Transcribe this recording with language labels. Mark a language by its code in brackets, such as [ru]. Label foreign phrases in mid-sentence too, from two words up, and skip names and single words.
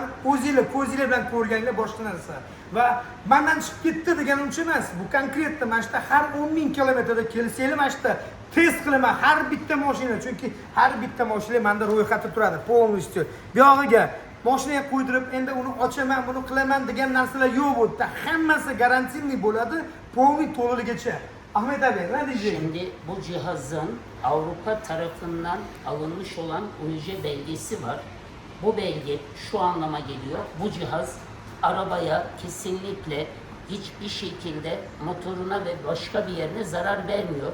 [uz] O'zingizlar ko'zingizlar bilan ko'rganinglar boshqa narsa. Va mendan chiqib ketdi deganim uchun emas, bu konkretda mana shu har 10,000 kilometrda kelsanglar, mana shu test qilaman har bitta mashina, chunki har bitta mashina menda ro'yxatda turadi, полностью. Bu yog'iga mashinaga qo'ydirib, endi uni ochaman, buni qilaman degan narsalar yo'q bu yerda. Hammasi garantinli bo'ladi, polniy to'laligicha. [tr] Ahmet abi, ne diyeceksin? Şimdi bu cihazın Avrupa tarafından alınmış olan UJ belgesi var. Bu belge şu anlama geliyor. Bu cihaz arabaya kesinlikle hiçbir şekilde motoruna ve başka bir yerine zarar vermiyor.